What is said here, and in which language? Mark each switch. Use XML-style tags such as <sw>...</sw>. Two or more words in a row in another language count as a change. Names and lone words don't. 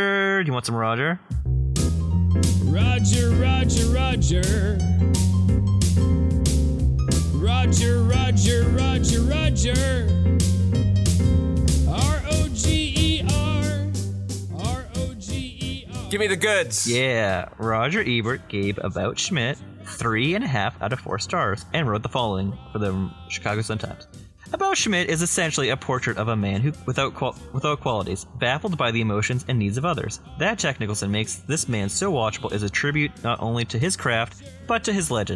<en>Do you want some Roger? Roger, Roger, Roger. Roger, Roger, Roger, Roger. R-O-G-E-R. R-O-G-E-R. Give me the goods. Yeah. Roger Ebert gave About Schmidt 3.5 out of 4 stars and wrote the following for the Chicago Sun-Times. About Schmidt is essentially a portrait of a man who, without qualities, baffled by the emotions and needs of others. That Jack Nicholson makes this man so watchable is a tribute not only to his craft, but to his legend.</en>